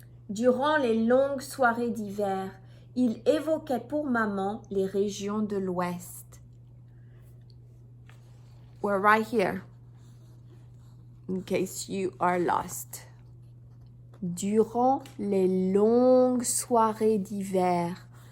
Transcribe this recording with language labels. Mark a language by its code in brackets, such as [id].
[fr] Durant les longues soirées d'hiver, il évoquait pour maman les régions de l'Ouest. [en] We're right here, in case you are lost. [fr] Durant les longues soirées d'hiver.